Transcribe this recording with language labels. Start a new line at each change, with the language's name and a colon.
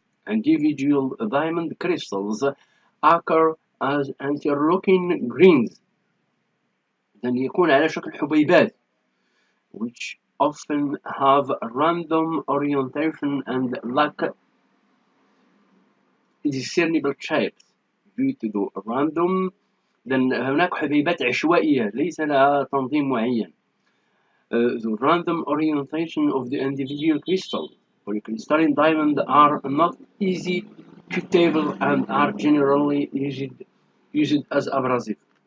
English: Individual diamond crystals occur as interlocking grains.
Arabic: إذن يكون على شكل حبيبات
English: which often have random orientation and lack discernible shapes due to the random.
Arabic: لأن هناك حبيبات عشوائية ليس لها تنظيم معين.
English: The random orientation of the individual crystal. Polycrystalline diamonds are not easy to table and are generally used as abrasives.